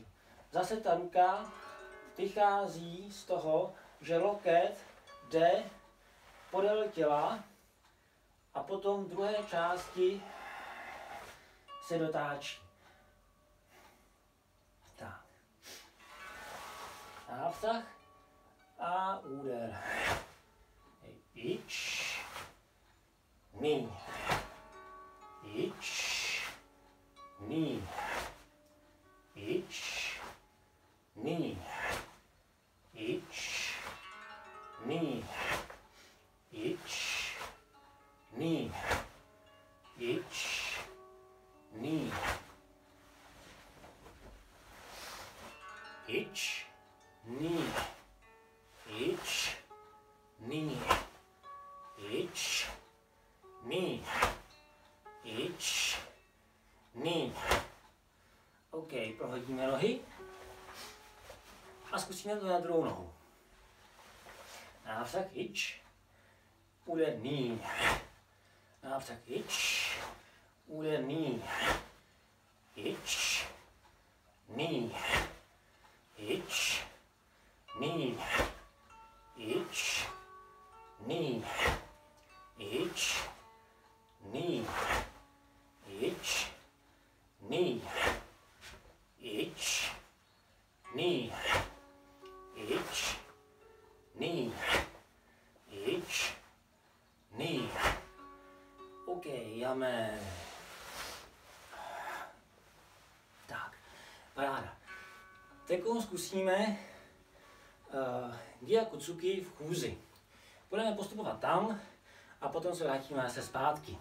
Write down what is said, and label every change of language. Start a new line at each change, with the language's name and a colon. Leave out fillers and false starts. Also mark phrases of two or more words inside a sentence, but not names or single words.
Czech: Zase ta ruka vychází z toho, že loket jde podél těla a potom v druhé části se dotáčí. Tak. Nápřah a úder.
Japanese: Ič, ní. 一、二. 一、二. 一、二. 一、二。一、二. 一、二. 一、二. 一、二. 一、二.
Czech: OK, prohodíme nohy a zkusíme to na druhou nohu. Nápřah ič, úder ní. Nápřah ič, úder ní. Ič, ní. Ič, ní. Ič, ní. Ič, ní. Ič, ní. Ič, ní. Ič, ní. Ič, ní. OK, jamen. Tak, paráda. Teď zkusíme Gyakutsuki v chůzi. Budeme postupovat tam a potom se vrátíme zase zpátky.